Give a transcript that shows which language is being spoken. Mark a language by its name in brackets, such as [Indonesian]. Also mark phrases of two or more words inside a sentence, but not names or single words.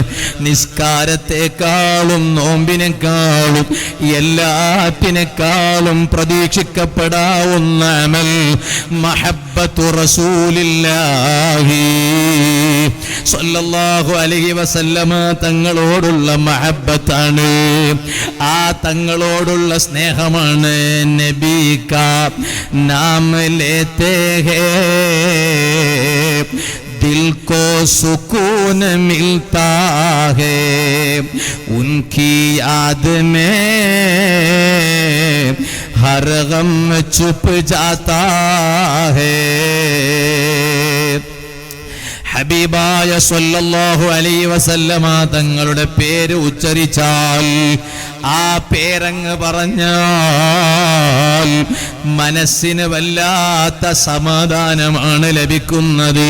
[Malayalam] നിസ്കാരത്തെക്കാളും നോമ്പിനേക്കാളും എല്ലാറ്റിനേക്കാളും പ്രതീക്ഷിക്കപ്പെടാവുന്ന അമൽ [Arabic] محبة رسول الله صلى الله عليه وسلم [Malayalam] തങ്ങളോടുള്ള മഹബ്ബത്താണ്. ആ തങ്ങളോടുള്ള സ്നേഹമാണ്. [Hindi] नबी का नाम लेते हैं दिल को सुकून मिलता है, उनकी याद में हर गम छुप जाता है। [Malayalam] ഹബീബായ [Arabic] صلى الله عليه وسلم [Malayalam] തങ്ങളുടെ പേര് ഉച്ചരിച്ചാൽ, ആ പേരങ്ങ് പറഞ്ഞാൽ മനസ്സിന് വല്ലാത്ത സമാധാനമാണ് ലഭിക്കുന്നത്.